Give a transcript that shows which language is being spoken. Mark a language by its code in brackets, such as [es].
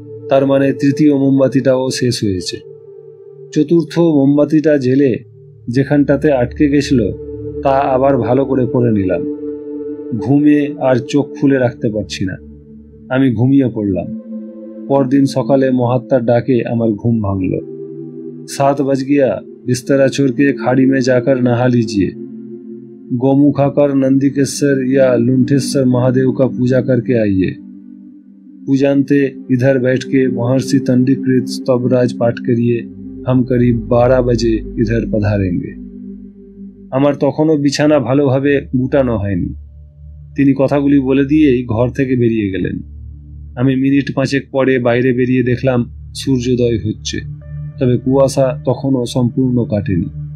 [bn] তার মানে তৃতীয় মোমবাতিটাও শেষ হয়েছে। চতুর্থ মোমবাতিটা জ্বেলে যেখানটাতে আটকে গেছিল তা আবার ভালো করে পড়ে নিলাম। ঘুমে আর চোখ খুলে রাখতে পারছি না। আমি ঘুমিয়ে পড়লাম। পরদিন সকালে মহাত্মার ডাকে আমার ঘুম ভাঙল। [hi] 7 बज गया, बिस्तरा छोड़ के खाड़ी में जाकर नहा लीजिए। गौमुख आकर नंदिकेश्वर या लुंठेश्वर महादेव का पूजा करके आइए। पूजांते इधर बैठ के महर्षि तंडीकृत स्तवराज पाठ करिए। हम करीब 12 बजे इधर पधारेंगे। [bn] আমার তখনও বিছানা ভালোভাবে গুটানো হয়নি। তিনি কথাগুলি বলে দিয়েই ঘর থেকে বেরিয়ে গেলেন। আমি মিনিট 5 পরে বাইরে বেরিয়ে দেখলাম সূর্যোদয় হচ্ছে, তবে কুয়াশা তখনও সম্পূর্ণ কাটেনি।